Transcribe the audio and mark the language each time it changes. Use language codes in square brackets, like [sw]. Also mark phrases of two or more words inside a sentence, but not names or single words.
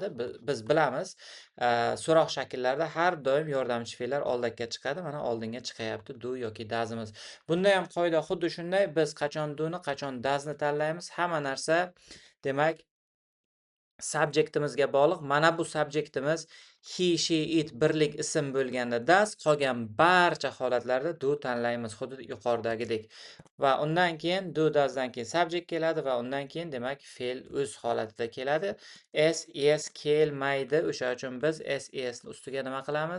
[uz] Biz bilamiz, so'roq shakllarida har doim yordamchi fe'llar oldakka chiqadi. Mana oldinga chiqayapti do yoki doesimiz. Bunda ham qoida xuddi shunday. Biz qachon do'ni, qachon doesni tanlaymiz. Hamma narsa demak subjektimizga bog'liq. Mana bu subjektimiz [en] he, she, it [uz] birlik ism bo'lganda does, qolgan barcha holatlarda do tanlaymiz, xuddi yuqoridagidek. Va undan keyin do doesdan keyin subject keladi va undan keyin demak fe'l o'z holatida keladi. ses kelmaydi. O'sha uchun biz sesni ustiga nima qilamiz?